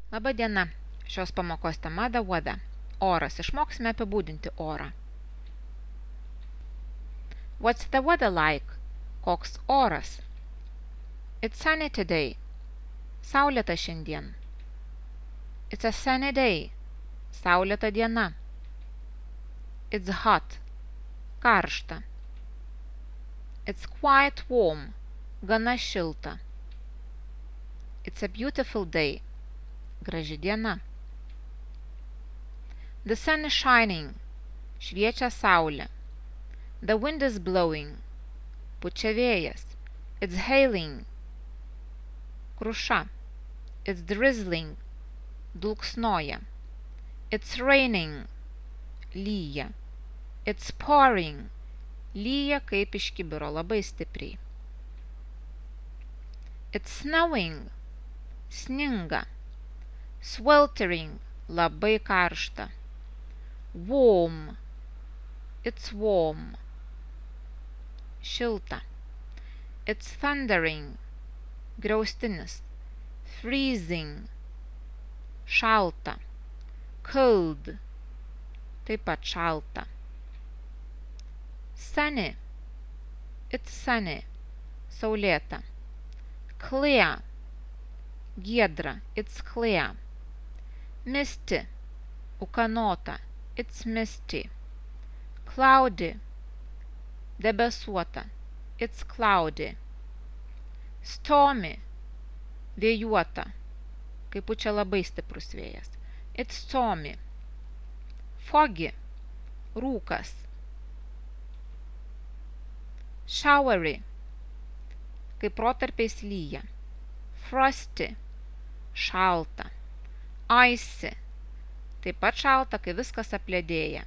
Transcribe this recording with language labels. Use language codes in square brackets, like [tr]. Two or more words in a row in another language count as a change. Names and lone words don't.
[lt] Labą diena. Šios pamokos tema [en] the weather. [lt] Oras. Išmoksime apibūdinti orą. [en] What's the weather like? [lt] Koks oras? [en] It's sunny today. [lt] Saulėta šiandien. [en] It's a sunny day. [lt] Saulėta diena. [en] It's hot. Karšta. It's quite warm. [lt] Gana šilta. [en] It's a beautiful day. [lt] Graži diena. [en] The sun is shining. [lt] Šviečia saulė. [en] The wind is blowing. [lt] Pučia vėjas. [en] It's hailing. Kruša. It's drizzling. Dulksnoja. It's raining. Lyja. It's pouring. [lt] Lyja kaip iš kibiro, labai stipriai. [en] It's snowing. Sninga. [lt] Sweltering. Labai karšta. [en] Warm. It's warm. Šilta. It's thundering. [lt] Griaustinis. Freezing. Šalta. Cold. Taip pat šalta. [en] Sunny. It's sunny. Saulėta. Clear. Giedra. It's clear. Misty. Ūkanota. It's misty. Cloudy. Debesuota. It's cloudy. Stormy. [lt] Vėjuota. Kai pučia labai stiprus vėjas. [en] It's stormy. Foggy. [lt] Rūkas. Showery. Kai protarpiais lyja. Frosty. Šalta. Icy. Taip pat šalta, kai viskas apledėja.